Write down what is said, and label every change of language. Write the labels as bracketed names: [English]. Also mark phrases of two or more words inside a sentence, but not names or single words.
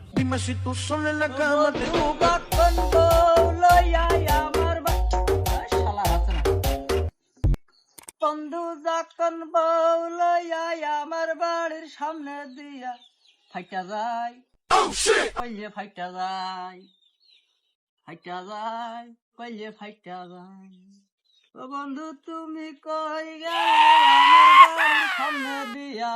[Spanish] Dime si tú sola en la cama te [Bangla] যখন বউলইয়া আমার শালা আছে না বন্ধু যখন বউলইয়া আমার বাড়ির সামনে দিয়া ফাইটা যায় কইলে ফাইটা যায় কইলে ফাইটা যায় ও বন্ধু তুমি কই গেলে আমার বাড়ির সামনে দিয়া